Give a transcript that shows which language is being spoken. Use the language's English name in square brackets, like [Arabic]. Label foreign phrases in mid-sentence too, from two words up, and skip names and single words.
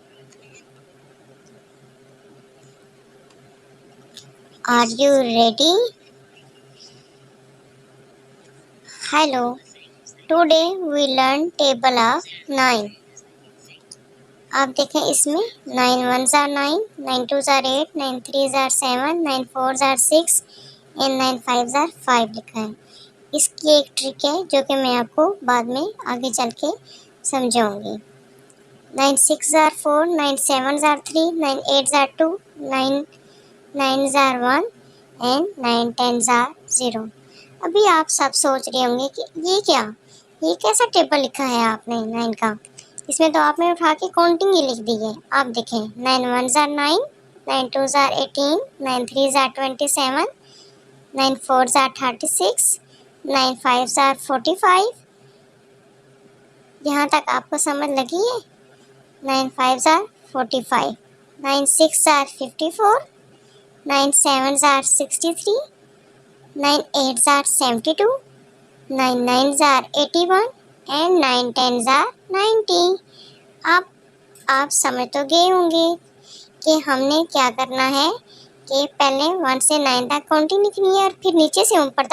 [English] are you ready? hello, today we learn table of 9. [Hindi] आप देखें इसमें [English] 9 1s are 9, 9 2s are 8, 9 3s are 7, 9 4s are 6 एंड 9 5s are 5 [Hindi] लिखा है। इसकी एक ट्रिक है जो कि मैं आपको बाद में आगे चल के समझाऊंगी। [English] 9 6s are 4, 9 7s are 3, 9 8s are 2, 9 9s are 1 एंड 9 10s are 0। [Hindi] अभी आप सब सोच रहे होंगे कि ये कैसा टेबल लिखा है आपने 9 का। इसमें तो आपने उठा के काउंटिंग ही लिख दी है। आप देखें [English] 9 1s are 9, 9 2s are 18, 9 3s are 27, 9 4s are 36, 9 5s are 45। [Hindi] यहाँ तक आपको समझ लगी है? [English] 9 5s are 45, 9 6s are 54, 9 7s are 63, 9 8s are 72, 9 9s are 81 एंड 9 10s are 90। [Hindi] आप समझ तो गए होंगे कि हमने क्या करना है कि पहले 1 से 9 तक काउंटिंग लिखनी है और फिर नीचे से ऊपर तक